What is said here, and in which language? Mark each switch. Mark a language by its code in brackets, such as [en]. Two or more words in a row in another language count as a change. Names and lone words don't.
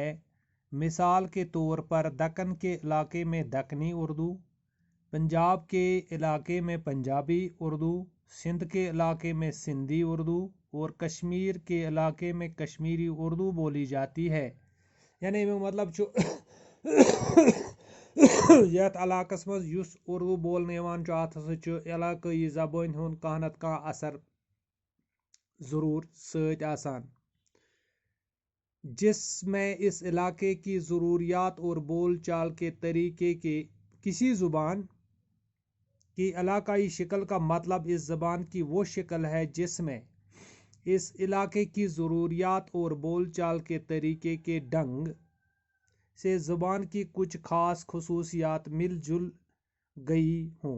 [ur] مثال کے طور پر دکن کے علاقے میں دکنی اردو، پنجاب کے علاقے میں پنجابی اردو، سندھ کے علاقے میں سندھی اردو اور کشمیر کے علاقے میں کشمیری اردو بولی جاتی ہے. [ks] यानी मतलब जो यथ इलाकस मज युस उर्दू बोलने यवान छु अथ हसा छु इलाकाई ज़बान हुंद कहां नत कहां असर ज़रूर सत आसान, [ur] جس میں اس علاقے کی ضروریات اور بول چال کے طریقے کے کسی زبان کی علاقائی شکل کا مطلب اس زبان کی وہ شکل ہے جس میں اس علاقے کی ضروریات اور بول چال کے طریقے کے ڈھنگ سے زبان کی کچھ خاص خصوصیات مل جل گئی ہوں.